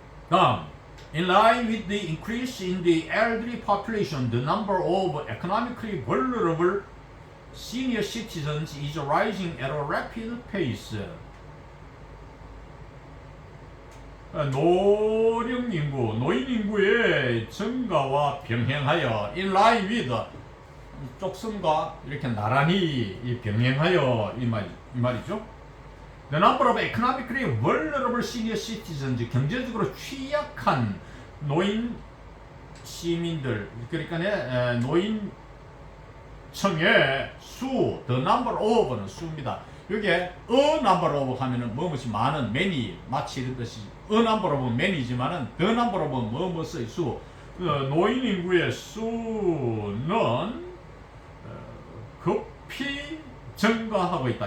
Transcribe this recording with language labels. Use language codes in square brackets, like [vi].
[ko] 다음, [en] in line with the increase in the elderly population, the number of economically vulnerable senior citizens is rising at a rapid pace. [ko] 노령 인구, 노인 인구의 증가와 병행하여 [en] in line with [ko] 쪽순과 이렇게 나란히 병행하여 이 말이죠. [en] The number of economically vulnerable senior citizens, [ko] 경제적으로 취약한 노인 시민들, 그러니까 노인층의 수, [en] the number of는 [ko] 수입니다. 여기에 [en] a number of [ko] 하면은 뭐뭐이 많은, many, 마치 이런 뜻이 a number of many지만은 [en] the number of [ko] 뭐뭐의 수, 노인 인구의 수는 급히 증가하고 있다.